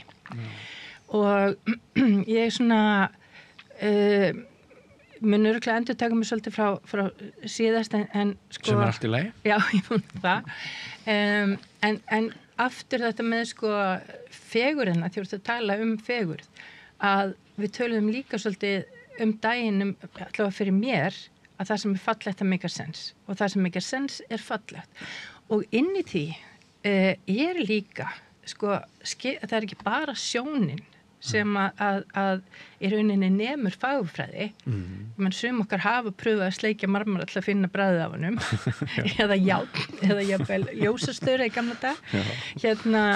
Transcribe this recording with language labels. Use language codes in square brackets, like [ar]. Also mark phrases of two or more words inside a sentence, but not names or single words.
[is] Og ég svona mun örugglega endurtaka mig svolítið frá síðast en sko... Sem allt í lagi? Já, ég mun það. En aftur þetta með sko fegurðina, því að tala fegurð, að við töluðum líka svolítið daginn allavega fyrir mér að það sem er fallegt að [en] make a sense [is] og það sem [en] make a sense [is] er fallegt. Og inn í því er líka, sko, það er ekki bara sjónin sem að í rauninni nemur fagurfræði. Menn sum okkar hafa pröfað að sleikja marmara til að finna bragðið af honum eða járn eða jafnvel ljósastöður í gamla dag.